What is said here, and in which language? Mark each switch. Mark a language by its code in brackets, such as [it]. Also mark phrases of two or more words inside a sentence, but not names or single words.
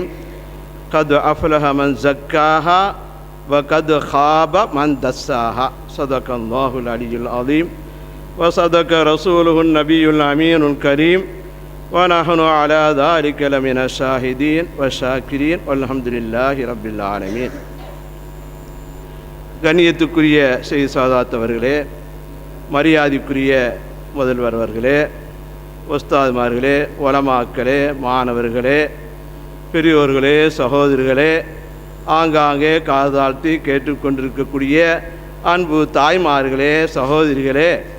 [ar] قد أفلح من زكاها وقد خاب من دساها. صدق الله العلي العظيم وصدق رسوله النبي الأمين الكريم ونحن على ذلك لمن الشاهدين والشاكرين والحمد لله رب العالمين. [ta] கண்ணியத்துக்குரிய செய்தி சாதாத்தவர்களே, மரியாதைக்குரிய முதல்வர் அவர்களே, உஸ்தாதுமார்களே, உலமாக்களே, மாணவர்களே, பெரியோர்களே, சகோதரிகளே, ஆங்காங்கே காதாழ்த்தி கேட்டுக்கொண்டிருக்கக்கூடிய அன்பு தாய்மார்களே, சகோதரிகளே,